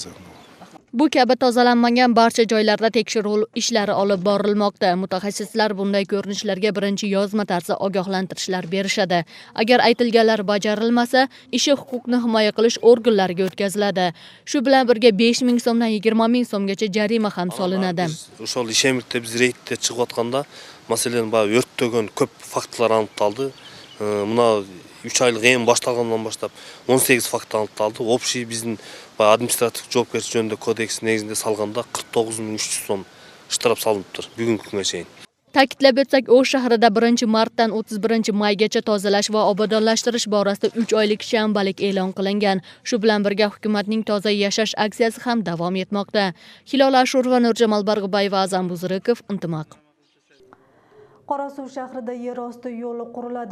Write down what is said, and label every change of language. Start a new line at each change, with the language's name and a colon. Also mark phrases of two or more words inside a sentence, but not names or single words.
Uzbek: Bu kabi tozalanmagan barcha joylarda tekshiruv ishlari olib borilmoqda. Mutaxassislar bunday ko'rinishlarga birinchi yozma tarzda ogohlantirishlar berishadi. Agar aytilganlar bajarilmasa, ishi huquqni himoya qilish organlariga o'tkaziladi. Shu bilan birga 5 ming so'mdan 20 ming so'mgacha jarima ham solinadi.
Kyrgyz: Ошол ишемикте биз рейдте чыгып атканда, маселен, баягы өрттөгөн көп фактылар аныкталды. Мына 3 айлык эң башталгандан баштап 18 факт аныкталды. Общий биздин административдик жоопкерчилик жөнүндө кодекс негизинде салганда 49300 сом штраф салыныптыр бүгүнкү күнгө чейин.
Uzbek: Ta'kidlab o'tsak, O'sh shahrida 1-martdan 31-maygacha tozalash va obodonlashtirish borasida 3 oylik shanbalik e'lon qilingan. Shu bilan birga hukumatning toza yashash aksiyasi ham davom etmoqda. Hilola Ashurova, Nurjamol Barg'ubayeva, Azam Buzrikov, Intimoq. Qorasuv shahrida yer osti yo'li quriladi.